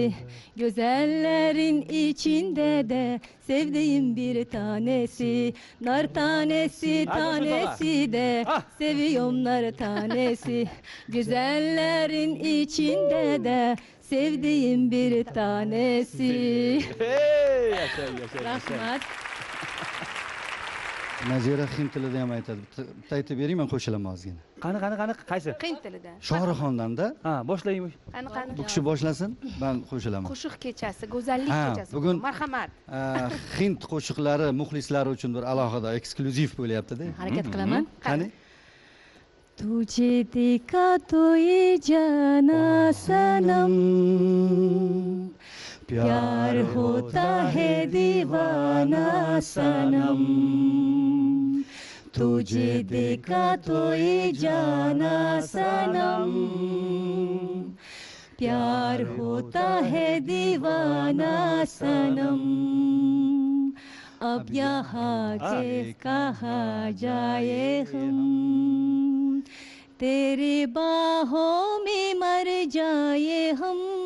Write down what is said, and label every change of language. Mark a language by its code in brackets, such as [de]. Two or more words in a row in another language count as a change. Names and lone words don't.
[tr] Güzellerin içinde de sevdiğim bir tanesi. Nar tanesi tanesi de seviyorum nar tanesi. Güzellerin içinde de sevdiğim bir tanesi. Hey, yaşa. [uz] Rahmat. Nazira hind tilida ham aytadi. Bitta aytib bering, men qo'shilaman ozgina. Qani, qaysi? Hind tilida. Shohruxxondan-da. Boshlaymiz. Qani. Bu kishi boshlasin, men qo'shilaman. Qo'shiq kechasi, go'zallik kechasi. Bugun marhamat. Hind qo'shiqlari muxlislari uchun bir alohida eksklyuziv bo'lyapti-da. Harakat qilaman. Qani? [hi] तुझे देखा तो ये जाना सनम प्यार होता है दीवाना सनम तुझे देखा तो ये जाना सनम प्यार होता है दीवाना सनम अब यहाँ के कहा जाए हम तेरी बाहों में मर जाए हम